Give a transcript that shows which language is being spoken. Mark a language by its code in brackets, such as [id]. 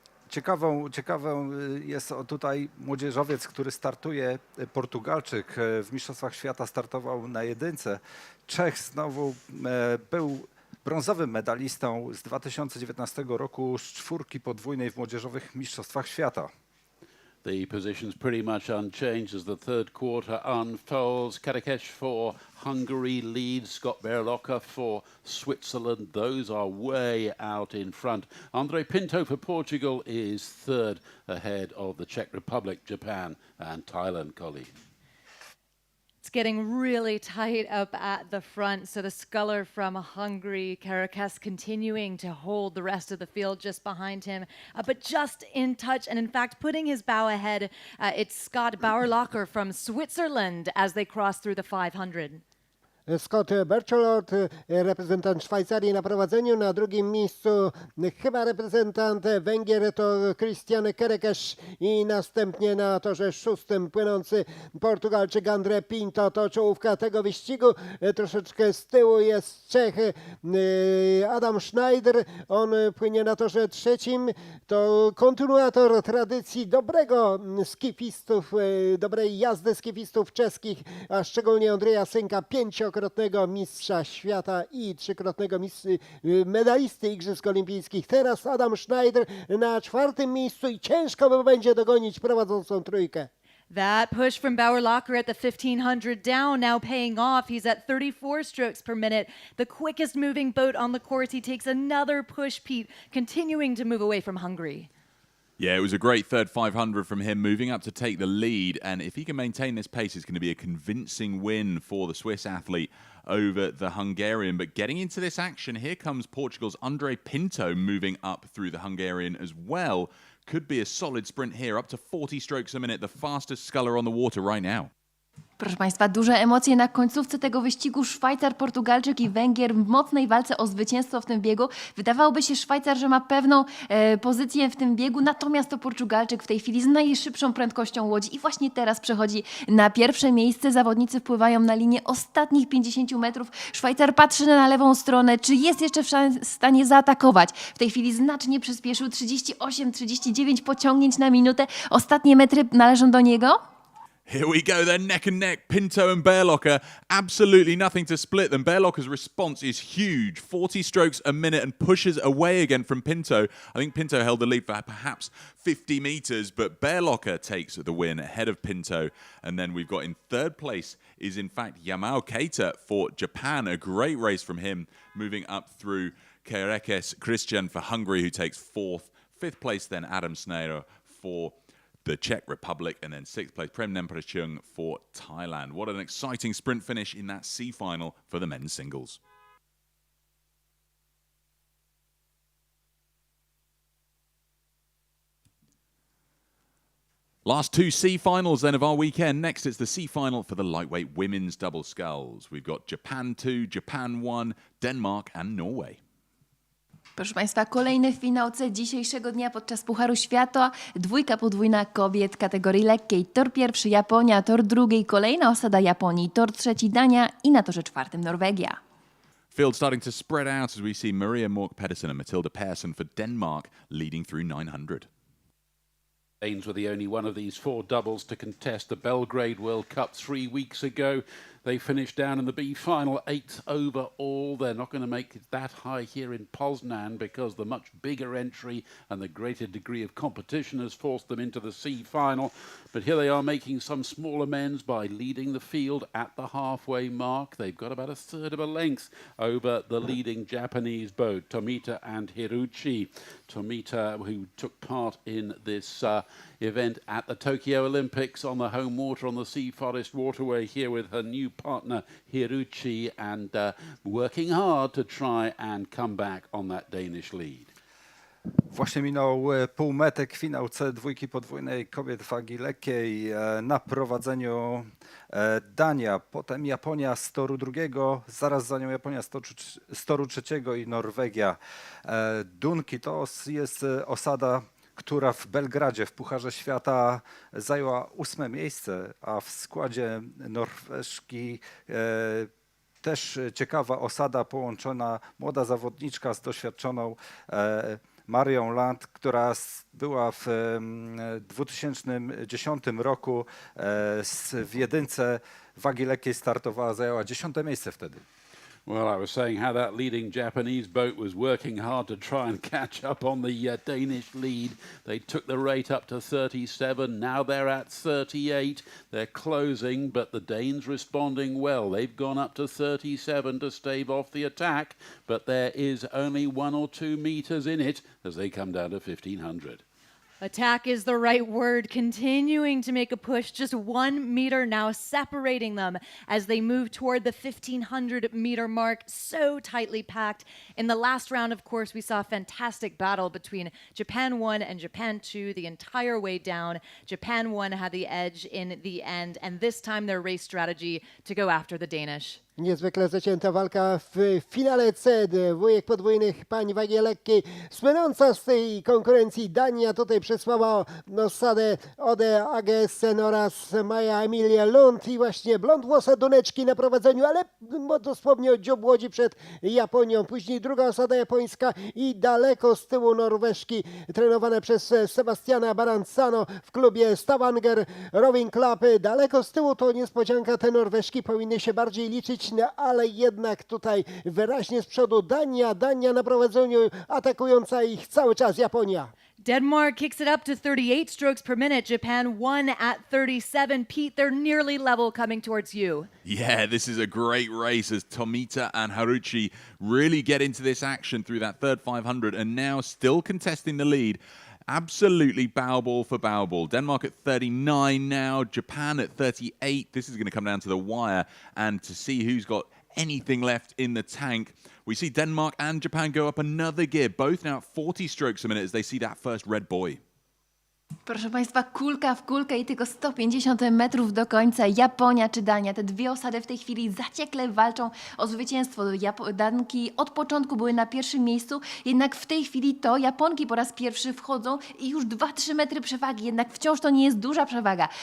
[pl] Ciekawą jest tutaj młodzieżowiec, który startuje, Portugalczyk, w Mistrzostwach Świata startował na jedynce. Czech znowu był brązowym medalistą z 2019 roku z czwórki podwójnej w młodzieżowych Mistrzostwach Świata. [en] The position's pretty much unchanged as the third quarter unfolds. Kerekes for Hungary leads, Scott Berlocker for Switzerland. Those are way out in front. André Pinto for Portugal is third ahead of the Czech Republic, Japan and Thailand, colleague. It's getting really tight up at the front. So the sculler from Hungary, Kerekes, continuing to hold the rest of the field just behind him, but just in touch. And in fact, putting his bow ahead, it's Scott Bauerlocker from Switzerland as they cross through the 500. [pl] Scott Bercholot, reprezentant Szwajcarii na prowadzeniu. Na drugim miejscu chyba reprezentant Węgier to Christian Kerekes i następnie na torze szóstym płynący Portugalczyk André Pinto. To czołówka tego wyścigu. Troszeczkę z tyłu jest Czech Adam Schneider. On płynie na torze trzecim. To kontynuator tradycji dobrego skifistów, dobrej jazdy skifistów czeskich, a szczególnie Andrzeja Synka, 5-krotnego mistrza świata i 3-krotnego medalisty Igrzysk Olimpijskich. Teraz Adam Schneider na czwartym miejscu i ciężko będzie dogonić prowadzącą trójkę. [en] That push from Bauerlacher at the 1500 down now paying off. He's at 34 strokes per minute, the quickest moving boat on the course. He takes another push, Pete, continuing to move away from Hungary. Yeah, it was a great third 500 from him, moving up to take the lead. And if he can maintain this pace, it's going to be a convincing win for the Swiss athlete over the Hungarian. But getting into this action, here comes Portugal's André Pinto moving up through the Hungarian as well. Could be a solid sprint here, up to 40 strokes a minute, the fastest sculler on the water right now. [pl] Proszę Państwa, duże emocje na końcówce tego wyścigu. Szwajcar, Portugalczyk i Węgier w mocnej walce o zwycięstwo w tym biegu. Wydawałoby się Szwajcar, że ma pewną pozycję w tym biegu, natomiast to Portugalczyk w tej chwili z najszybszą prędkością łodzi i właśnie teraz przechodzi na pierwsze miejsce. Zawodnicy wpływają na linię ostatnich 50 metrów. Szwajcar patrzy na lewą stronę, czy jest jeszcze w stanie zaatakować. W tej chwili znacznie przyspieszył, 38-39 pociągnięć na minutę. Ostatnie metry należą do niego. [en] Here we go, they're neck and neck. Pinto and Bärlocher, absolutely nothing to split them. Bärlocher's response is huge, 40 strokes a minute, and pushes away again from Pinto. I think Pinto held the lead for perhaps 50 meters, but Bärlocher takes the win ahead of Pinto. And then we've got in third place is in fact Yamao Keita for Japan. A great race from him, moving up through Kerekes Christian for Hungary, who takes fourth. Fifth place then Adam Schneider for the Czech Republic, and then sixth place Prem Nemprechung for Thailand. What an exciting sprint finish in that C final for the men's singles. Last two C finals then of our weekend. Next it's the C final for the lightweight women's double sculls. We've got Japan 2, Japan 1, Denmark and Norway. [pl] Proszę Państwa, kolejny w finałce dzisiejszego dnia podczas Pucharu Świata. Dwójka podwójna kobiet kategorii lekkiej. Tor pierwszy Japonia, tor drugiej kolejna osada Japonii, tor trzeci Dania i na torze czwartym Norwegia. [en] Field starting to spread out as we see Maria Mork Pedersen and Matilda Persson for Denmark leading through 900. Danes were the only one of these four doubles to contest the Belgrade World Cup 3 weeks ago. They finished down in the B final, 8th overall. They're not going to make it that high here in Poznan because the much bigger entry and the greater degree of competition has forced them into the C final. But here they are making some small amends by leading the field at the halfway mark. They've got about a third of a length over the leading Japanese boat, Tomita and Hiruchi. Tomita, who took part in this event at the Tokyo Olympics on the home water on the Sea Forest Waterway here with her new partner Hiruchi, and working hard to try and come back on that Danish lead. [pl] Właśnie minął półmetek, finał C2 podwójnej kobiet wagi lekkiej. Na prowadzeniu Dania, potem Japonia z toru drugiego, zaraz za nią Japonia z toru trzeciego i Norwegia. Dunki to jest osada, która w Belgradzie w Pucharze Świata zajęła 8. miejsce, a w składzie Norweżki też ciekawa osada połączona, młoda zawodniczka z doświadczoną Marią Land, która była w 2010 roku w jedynce wagi lekkiej startowała, zajęła 10. miejsce wtedy. [en] Well, I was saying how that leading Japanese boat was working hard to try and catch up on the Danish lead. They took the rate up to 37. Now they're at 38. They're closing, but the Danes responding well. They've gone up to 37 to stave off the attack, but there is only 1 or 2 meters in it as they come down to 1500. Attack is the right word, continuing to make a push, just 1 meter now separating them as they move toward the 1500-meter mark, so tightly packed. In the last round, of course, we saw a fantastic battle between Japan 1 and Japan 2 the entire way down. Japan 1 had the edge in the end, and this time their race strategy to go after the Danish. [pl] Niezwykle zacięta walka w finale C. Dwójek podwójnych pań wagi lekkiej. Słynąca z tej konkurencji Dania tutaj przesłała osadę Ode Agesen oraz Maja Emilia Lund i właśnie blondwłosa Duneczki na prowadzeniu, ale dosłownie o dziób łodzi przed Japonią. Później druga osada japońska i daleko z tyłu Norweżki trenowane przez Sebastiana Baranzano w klubie Stavanger Rowing Club. Daleko z tyłu to niespodzianka, te Norweżki powinny się bardziej liczyć, no, ale jednak tutaj wyraźnie z przodu Dania na prowadzeniu, atakująca ich cały czas Japonia. [en] Denmark kicks it up to 38 strokes per minute. Japan won at 37. Pete, they're nearly level coming towards you. Yeah, this is a great race as Tomita and Haruchi really get into this action through that third 500 and now still contesting the lead. Absolutely bow ball for bow ball. Denmark at 39 now, Japan at 38. This is going to come down to the wire and to see who's got anything left in the tank. We see Denmark and Japan go up another gear, both now at 40 strokes a minute as they see that first red buoy. [pl] Proszę Państwa, kulka w kulkę i tylko 150 metrów do końca. Japonia czy Dania, te dwie osady w tej chwili zaciekle walczą o zwycięstwo. Danki od początku były na pierwszym miejscu, jednak w tej chwili to Japonki po raz pierwszy wchodzą i już 2-3 metry przewagi, jednak wciąż to nie jest duża przewaga.